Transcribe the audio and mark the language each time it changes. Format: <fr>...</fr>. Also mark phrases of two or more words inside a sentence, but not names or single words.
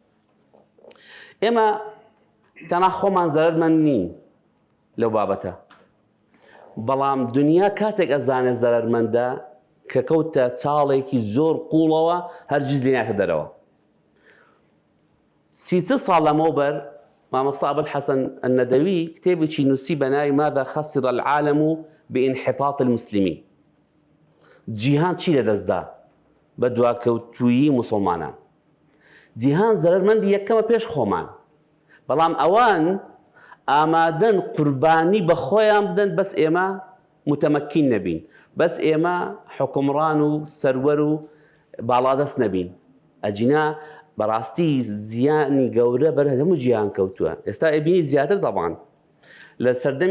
<ckb>ئێمە تەنها خۆمان زەرمەند نین لەو بابەتە بەڵام دنیا کاتێک ئەزانێ زەرمەندە کە کەوتە چاڵێکی زۆر قوڵەوە هەرگیز لێ ناکە دەرەوە 30 ساڵ لەمەوبەر مامۆستا ئەبوالحەسەن النەدەوی کتێبێکی نووسی بە ناوی</ckb> <ar>ماذا خسر العالم بانحطاط المسلمين</ar> <ckb>جیهان چی لەدەستدا بە دواکەوتوویی موسڵمانان جیهان زەرمەندی یەکەمە پێش خۆمان بەڵام ئەوان ئامادەن قوربانی بە خۆیان بدەن بەس ئێمە متەمەکین نەبین بەس ئێمە حکومڕان و سەروەر و باڵادەست نەبین ئەجینا بەڕاستی زیانی گەورە بەر هەموو جیهان کەوتووە ئێستا ئەبینی زیاتر دەبان لە سەردەمی</ckb>